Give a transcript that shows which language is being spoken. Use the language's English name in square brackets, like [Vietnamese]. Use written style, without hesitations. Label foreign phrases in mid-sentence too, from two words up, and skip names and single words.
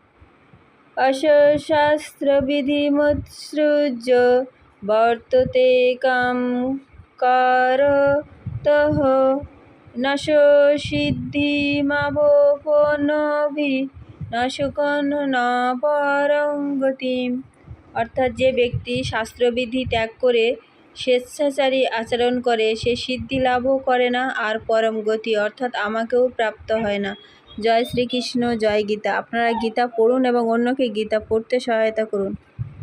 [Sanskrit] অশাস্ত্রবিধিমুৎসৃজ্য বর্ততে কাম করতঃ ন সিদ্ধিমাবপনোভি ন সুখং ন পরং গতিম। [Bangla] অর্থাৎ যে ব্যক্তি শাস্ত্রবিধি ত্যাগ করে স্বেচ্ছাচারী আচরণ করে সে সিদ্ধি লাভও করে না আর পরম গতি অর্থাৎ আমাকেও প্রাপ্ত হয় না। জয় শ্রীকৃষ্ণ, জয় গীতা। আপনারা গীতা পড়ুন এবং অন্যকে গীতা পড়তে সহায়তা করুন।